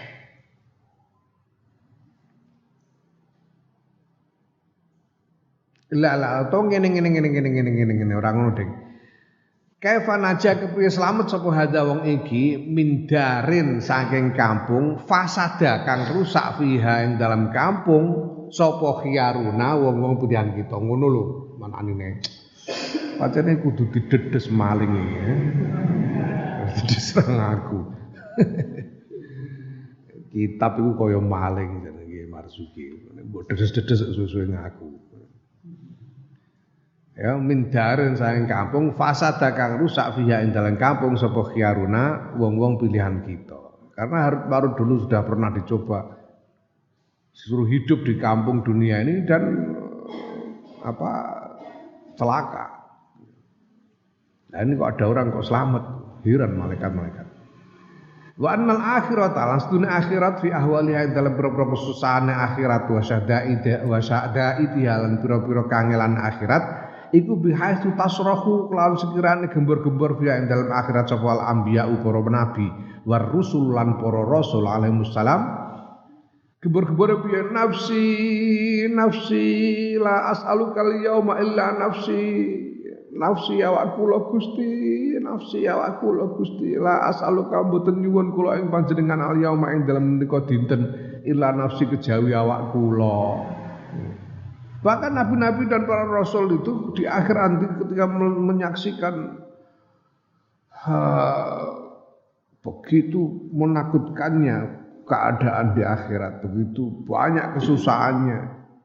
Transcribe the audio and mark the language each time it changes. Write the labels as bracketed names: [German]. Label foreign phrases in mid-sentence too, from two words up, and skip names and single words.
[Javanese] Lah to ngene ora ngono Ding. [Arabic] كيف نجا [Javanese] kepriye slamet sapa hadza wong iki mindarin saking kampung fasada kang rusak fiha ing dalam kampung sapa khiyaruna wong-wong pilihan kita ngono lho manane. Pancene kudu didedes maling iki. Diserang aku. Kitab iku kaya maling jenenge Marzuki. Mbok dedes-dedes suwe-suwe ngaku. Ya mindarin saking kampung fasada kang rusak fiha ing dalam kampung sapa khiyaruna wong-wong pilihan kita. [Indonesian] Karena baru dulu sudah pernah dicoba suruh hidup di kampung dunia ini dan celaka. Nah ini kok ada orang kok selamat, heran malaikat-malaikat. [Arabic] وأن الآخرة [Javanese] alastune akhirat [Arabic] في أهوالها [Javanese] dalam pira-pira kesusahan akhirat [Arabic] وشدائد [Javanese] lan pira-pira kangelan akhirat iku [Arabic] بحيث تصرخ [Javanese] kelawan sekirane gembor-gembor fi dalam akhirat sapa [Arabic] الأنبياء [Javanese] para nabi [Arabic] والرسل [Javanese] lan para rasul [Arabic] عليه السلام [Javanese] gembor-gembor piye [Arabic] نفسي نفسي لا أسألك اليوم إلا نفسي [Javanese] awakku lho Gusti nafsi awakku lho Gusti [Arabic] لا أسألك [Javanese] mboten nyuwun kula ing panjenengan al-yauma ing dalem menika dinten [Arabic] إلا نفسي [Javanese] kejawi awakku lho. [Indonesian] Bahkan nabi-nabi dan para rasul itu di akhir nanti ketika menyaksikan begitu menakutkannya keadaan di akhirat, begitu banyak kesusahannya.